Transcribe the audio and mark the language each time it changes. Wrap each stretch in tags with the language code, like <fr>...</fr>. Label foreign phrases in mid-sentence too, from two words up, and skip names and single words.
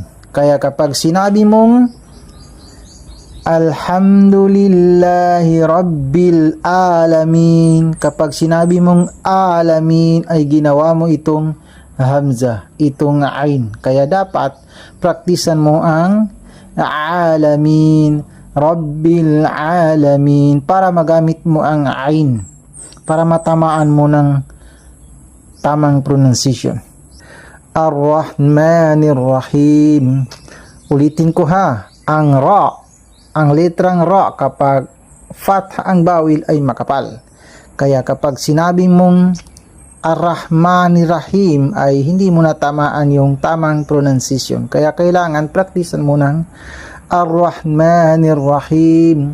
<tl>Kaya kapag sinabi mong</tl> <ar>الحمد لله رب العالمين,</ar> <tl>kapag sinabi mong alamin ay ginawa mo itong hamza, itong ain. Kaya dapat praktisan mo ang alamin,</tl> <ar>رب العالمين</ar> <tl>para magamit mo ang ain, para matamaan mo ng tamang pronunciation.</tl> <ar>الرحمن الرحيم.</ar> <tl>Ulitin ko ha, ang ra, ang letrang ra kapag fatha ang bawil ay makapal. Kaya kapag sinabi mong</tl> <ar>الرحمن الرحيم</ar> <tl>ay hindi mo natamaan yung tamang pronunciation. Kaya kailangan praktisan mo ng</tl> <ar>الرحمن الرحيم.</ar>